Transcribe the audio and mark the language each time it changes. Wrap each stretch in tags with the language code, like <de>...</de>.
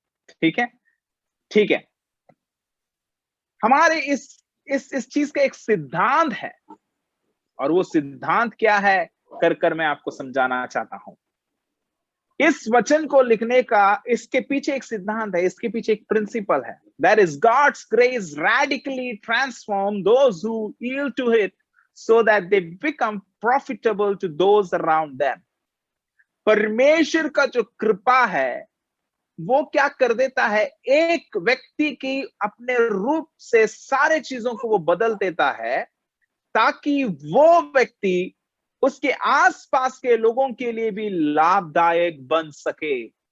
<hi>ठीक है, ठीक है। हमारे इस चीज का एक सिद्धांत है, और वो सिद्धांत क्या है कर मैं आपको समझाना चाहता हूं। इस वचन को लिखने का इसके पीछे एक सिद्धांत है, इसके पीछे एक</hi> <en>principle</en> <hi>है।</hi> <en>That is God's grace radically transform those who yield to it so that they become profitable to those around them.</en> <hi>परमेश्वर का जो कृपा है वो क्या कर देता है, एक व्यक्ति की अपने रूप से सारे चीजों को वो बदल देता है ताकि वो व्यक्ति उसके आसपास के लोगों के लिए भी लाभदायक बन सके।</hi>